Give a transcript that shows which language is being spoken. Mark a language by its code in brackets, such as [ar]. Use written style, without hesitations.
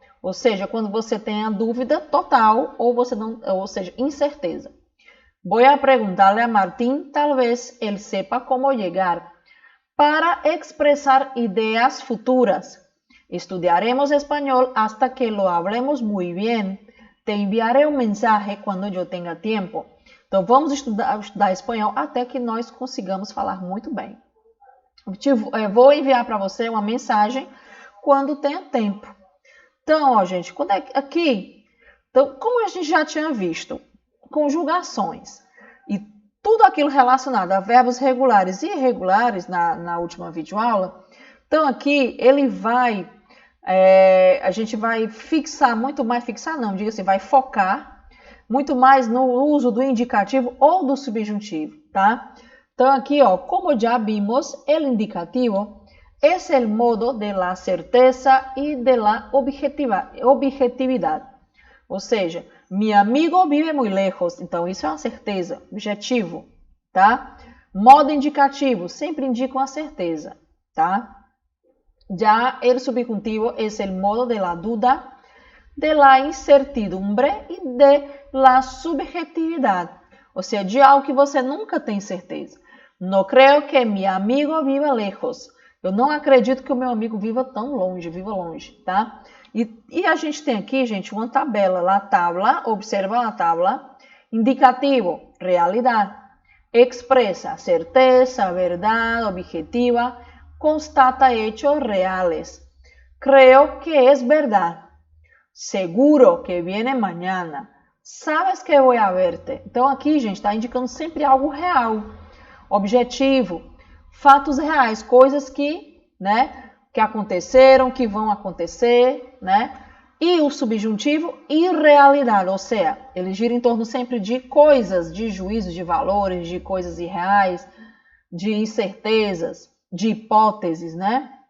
[pt] Ou seja, quando você tem a dúvida total ou seja, incerteza. [es] Voy a preguntarle a Martín, tal vez él sepa cómo llegar. Para expresar ideas futuras. Estudiaremos español hasta que lo hablemos muy bien. Te enviaré un mensaje cuando yo tenga tiempo. [pt] Então, vamos estudar espanhol até que nós consigamos falar muito bem. Vou enviar para você uma mensagem quando tenha tempo. Então, ó, gente, aqui, então, como a gente já tinha visto, conjugações e tudo aquilo relacionado a verbos regulares e irregulares na última videoaula, então aqui ele vai, a gente vai fixar muito mais, diga assim, vai focar muito mais no uso do indicativo ou do subjuntivo, tá? Então aqui, ó, como já vimos, [es] el indicativo es el modo de la certeza y de la objetividad. [pt] Ou seja, meu amigo vive muito lejos. Então, isso é uma certeza, objetivo, tá? Modo indicativo, sempre indica uma certeza, tá? [es] Já el subjuntivo es el modo de la duda, de la incertidumbre e de la subjetividad. [pt] Ou seja, de algo que você nunca tem certeza. [es] No creo que mi amigo viva lejos. [pt] Eu não acredito que o meu amigo viva longe, tá? E a gente tem aqui, gente, uma tabela. [es] La tabla, [pt] observa a tabla. Indicativo, realidade. Expresa, certeza, verdade, objetiva. [es] Constata hechos reales. Creo que es verdad. Seguro que viene mañana. Sabes que voy a verte. [pt] Então aqui, gente, está indicando sempre algo real, objetivo, fatos reais, coisas que, né, que aconteceram, que vão acontecer, né? E o subjuntivo, irrealidade, ou seja, ele gira em torno sempre de coisas, de juízos, de valores, de coisas irreais, de incertezas, de hipóteses, né?